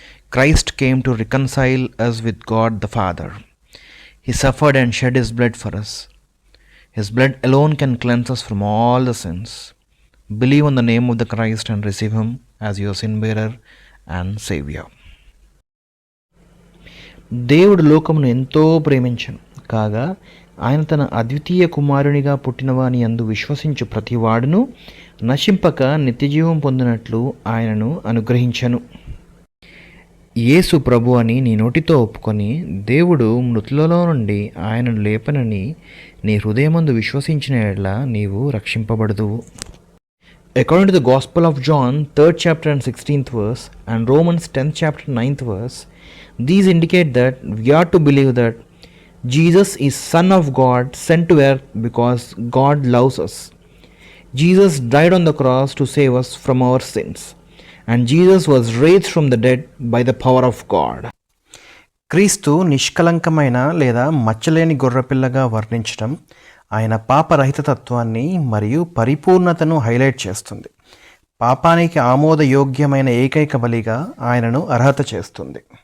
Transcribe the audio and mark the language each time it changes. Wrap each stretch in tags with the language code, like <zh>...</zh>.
<en>Christ came to reconcile us with God the Father. He suffered and shed his blood for us. His blood alone can cleanse us from all the sins. Believe on the name of the Christ and receive him as your sin bearer and Savior.</en> <te>దేవుడు లోకమును ఎంతో ప్రేమించను కాగా ఆయన తన అద్వితీయ కుమారునిగా పుట్టినవాని యందు విశ్వసించు ప్రతివాడును నశింపక నిత్యజీవం పొందినట్లు ఆయనను అనుగ్రహించను. యేసు ప్రభు అని నీ నోటితో ఒప్పుకొని దేవుడు మృతులలో నుండి ఆయనను లేపనని నీ హృదయమందు విశ్వసించిన యెడల నీవు రక్షింపబడుదువు.</te> <en>According to the Gospel of John, 3rd chapter and 16th verse, and Romans 10th chapter 9th verse, these indicate that we are to believe that Jesus is Son of God sent to earth because God loves us. Jesus died on the cross to save us from our sins, and Jesus was raised from the dead by the power of God.</en> <te>క్రీస్తు నిష్కలంకమైన లేదా మచ్చలేని గొర్రెపిల్లగా వర్ణించడం ఆయన పాపరహిత తత్వాన్ని మరియు పరిపూర్ణతను highlight చేస్తుంది. పాపానికి ఆమోదయోగ్యమైన ఏకైక బలిగా ఆయనను అర్హత చేస్తుంది.</te>